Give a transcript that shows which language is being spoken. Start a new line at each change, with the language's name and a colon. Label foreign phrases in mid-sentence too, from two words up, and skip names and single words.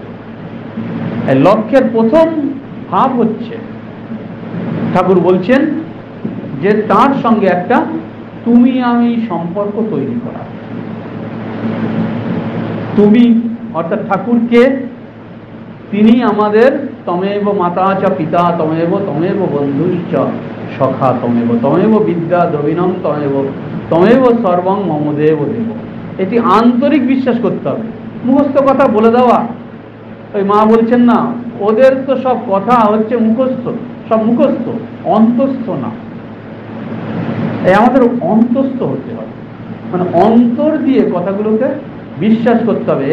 Bangla: এই লক্ষ্যের প্রথম ভাব হচ্ছে, ঠাকুর বলছেন যে তার সঙ্গে একটা তুমি আমি সম্পর্ক তৈরি করা। তুমি অর্থাৎ ঠাকুরকে, তিনি আমাদের
Sanskrit: তমেব মাতা চ পিতা তমেব তমেব বন্ধুশ্চ সখা তমেব তমেব বিদ্যা দ্রবিণম তমেব তমেব সর্বং মমদেব দেব।
Bangla: এটি আন্তরিক বিশ্বাস করতে হবে। মুখস্থ কথা বলে দেওয়া, ওই মা বলছেন না, ওদের তো সব কথা হচ্ছে মুখস্থ, সব মুখস্থ, অন্তস্থ না। এই আমাদের অন্তস্থ হতে হবে, মানে অন্তর দিয়ে কথাগুলোকে বিশ্বাস করতে হবে।